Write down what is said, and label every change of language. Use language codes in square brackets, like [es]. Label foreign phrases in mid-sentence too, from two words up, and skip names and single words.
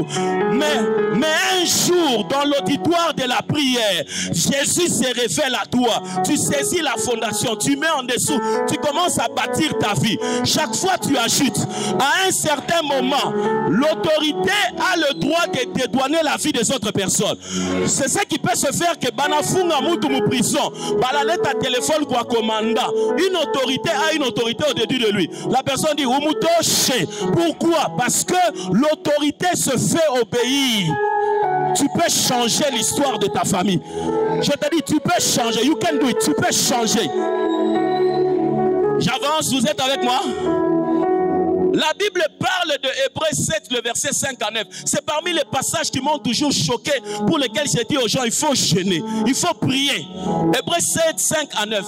[fr] Mais un jour, dans l'auditoire de la prière, Jésus se révèle à toi. Tu saisis la fondation. Tu mets en dessous. Tu commences à bâtir ta vie. Chaque fois, tu ajoutes. À un certain moment, l'autorité a le droit de dédouaner la vie des autres personnes. C'est ce qui peut se faire que [sw] banafunga mutu mu prison, balaleta téléphone kwa commandant. [fr] Une autorité a une autorité au-dessus de lui. La personne dit umutoche. Pourquoi? Parce que l'autorité se fait obéir. Tu peux changer l'histoire de ta famille. Je te dis, tu peux changer. [en] You can do it. [fr] Tu peux changer. J'avance, vous êtes avec moi? La Bible parle de Hébreux 7, le verset 5 à 9. C'est parmi les passages qui m'ont toujours choqué, pour lesquels j'ai dit aux gens, il faut jeûner, il faut prier. Hébreux 7, 5 à 9.